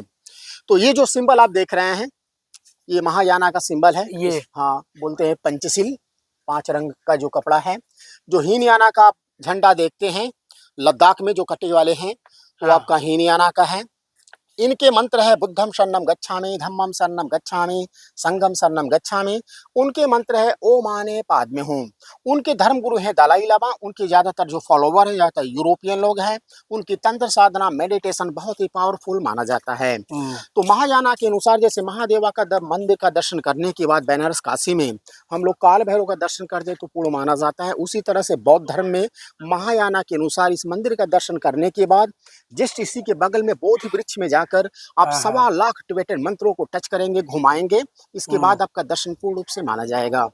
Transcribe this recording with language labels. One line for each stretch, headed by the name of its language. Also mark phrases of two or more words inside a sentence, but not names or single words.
Hindi: तो ये जो सिंबल आप देख रहे हैं, ये महायाना का सिंबल है। ये, हाँ, बोलते हैं पंचशील, 5 रंग का जो कपड़ा है। जो हीनयाना का झंडा देखते हैं लद्दाख में जो कटे वाले हैं, वो आपका हीनयाना का है। इनके मंत्र है
Pali: बुद्धम शरणम गच्छामि, धम्मम शरणम गच्छामि, संघम शरणम गच्छामि।
Hindi: उनके मंत्र है
Sanskrit: ओ माने पाद्मे हूँ।
Hindi: उनके धर्म गुरु हैं दलाई लामा। उनके ज्यादातर जो फॉलोवर है ज्यादातर यूरोपियन लोग हैं। उनकी तंत्र साधना मेडिटेशन बहुत ही पावरफुल माना जाता है। तो महायाना के अनुसार जैसे महादेवा का मंदिर का दर्शन करने के बाद बनारस काशी में हम लोग काल भैरव का दर्शन करते तो पूर्ण माना जाता है, उसी तरह से बौद्ध धर्म में महायाना के अनुसार इस मंदिर का दर्शन करने के बाद जस्ट इसी के बगल में बोधि वृक्ष में जाकर आप 1.25 लाख टिबेटन मंत्रों को टच करेंगे, घुमाएंगे, इसके बाद आपका दर्शन पूर्ण रूप से माना जाएगा।